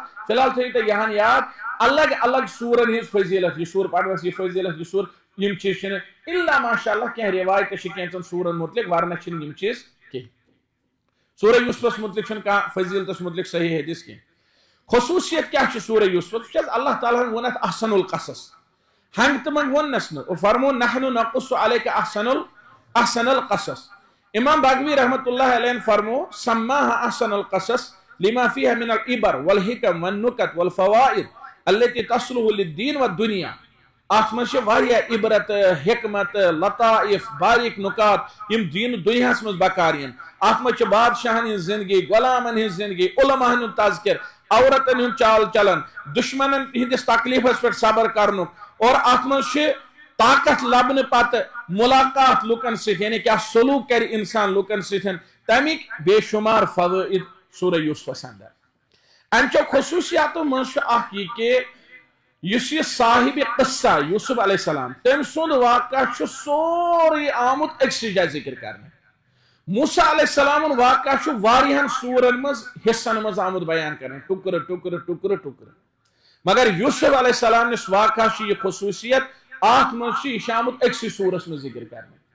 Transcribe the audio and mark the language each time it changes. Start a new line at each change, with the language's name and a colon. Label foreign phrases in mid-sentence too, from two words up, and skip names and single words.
Kashmiri: فی الحال تھٲیِو تُہۍ یہان یاد الگ الگ سورن ہٕنٛز فضیلت، یہِ سور پرنس یہِ فضیلت، یہِ سور، یم چیٖز چھِنہٕ
Arabic: الا ماشاء اللہ
Kashmiri: کینٛہہ روایتہٕ چھِ کینٛژن سورن متعلق، ورنہ چھِنہٕ یم چیٖز کینٛہہ. سورہ یوسفس متعلق چھُنہٕ کانٛہہ فضیلتس متعلق صحیح حدیث کینٛہہ. خصوصیت کیا چھِ سورہ یوسفس؟ چھِ اللہ تعالیٰ ہن ووٚن اتھ
Arabic: احسن القصص،
Kashmiri: ہنٛگہٕ تہٕ منٛگہٕ ووٚننس نہٕ، فرموو
Arabic: نحن نقص علیک احسن القصص.
Kashmiri: امام باغوی
Arabic: رحمۃ اللہ علیہ
Kashmiri: فرمو
Arabic: سماها احسن القصص لما فيها من العبر والحکم والنکت والفوائد التي تصلح للدین والدنیا.
Kashmiri: اتھ منٛز چھِ واریاہ عبرت، حکمت، لطائف، باریک نکات یم دین دنیاہس منٛز بکار یِن. اتھ منٛز چھِ بادشاہن ہٕنٛز زندگی، غلامن ہٕنٛز زندگی، علماہن ہُنٛد تذکر، عورتن ہُنٛد چال چلن، دشمنن ہٕنٛدِس تکلیفس پٮ۪ٹھ صبر کرنُک، اور اتھ منٛز چھِ طاقت لبنہٕ پتہٕ ملاقات لُکن سۭتۍ، یعنی کیٛاہ سلوٗک کرِ انسان لُکن سۭتۍ، تمیِکۍ بے شمار فوائد سورہ یوسفس اندر. امچو خصوصیاتو منٛز چھُ اکھ یہِ کہ یُس یہِ صاحب قصہ یوسف
Arabic: علیہ السلام
Kashmiri: تٔمۍ سُنٛد واقعہ چھُ سورُے آمُت أکسٕے جایہِ ذکر کرنہٕ. موسیٰ
Arabic: علیہ السلامُن
Kashmiri: واقعہ چھُ واریاہن سورن منٛز حصن منٛز آمُت بیان کرنہٕ، ٹُکرٕ ٹُکرٕ ٹُکرٕ ٹُکرٕ، مگر یوسف
Arabic: علیہ السلام
Kashmiri: نِس واقعہ چھُ یہِ خصوٗصیت اتھ منٛز چھُ یہِ چھُ آمُت أکسٕے سورس منٛز ذکر کرنہٕ.